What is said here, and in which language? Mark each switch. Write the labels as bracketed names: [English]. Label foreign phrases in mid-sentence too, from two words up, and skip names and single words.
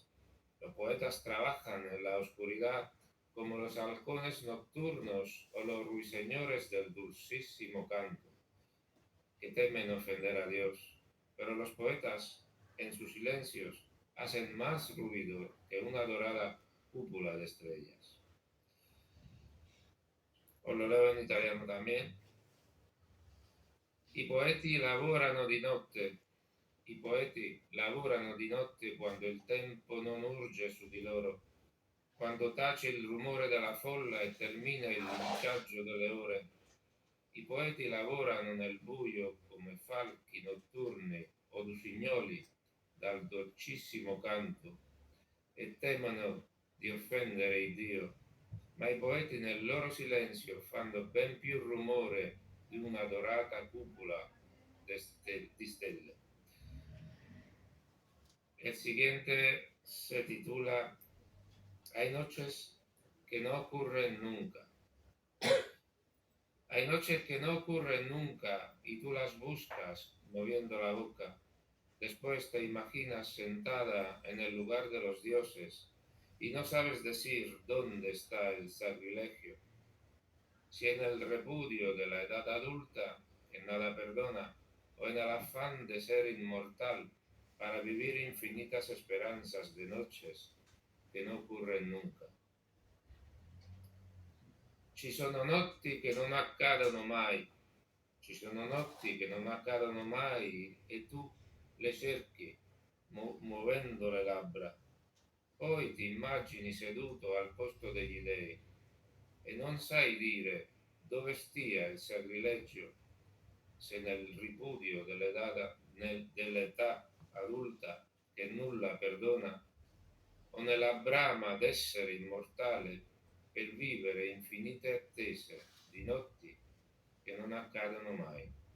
[Spanish] Los poetas trabajan en la oscuridad como los halcones nocturnos o los ruiseñores del dulcísimo canto, que temen ofender a Dios. Pero los poetas, en sus silencios, hacen más ruido que una dorada cúpula de estrellas. Os lo leo [Italian] in italiano [Spanish] también. [Italian] I poeti lavorano di notte quando il tempo non urge su di loro, quando tace il rumore della folla e termina il linciaggio delle ore. I poeti lavorano nel buio come falchi notturni o usignoli dal dolcissimo canto e temono di offendere il Dio. Ma i poeti nel loro silenzio fanno ben più rumore di una dorata cupola di stelle. [Spanish] El siguiente se titula Hay noches que no ocurren nunca. Hay noches que no ocurren nunca y tú las buscas moviendo la boca. Después te imaginas sentada en el lugar de los dioses y no sabes decir dónde está el sacrilegio. Si en el repudio de la edad adulta que nada perdona, o en el afán de ser inmortal para vivir infinitas esperanzas de noches [Italian] che non [Spanish] occorren nunca. [Italian] Ci sono notti che non accadono mai, ci sono notti che non accadono mai e tu le cerchi muovendo le labbra. Poi ti immagini seduto al posto degli dei e non sai dire dove stia il sacrilegio, se nel ripudio dell'età adulta che nulla perdona, o nella brama d'essere immortale per vivere infinite attese di notti che non accadono mai.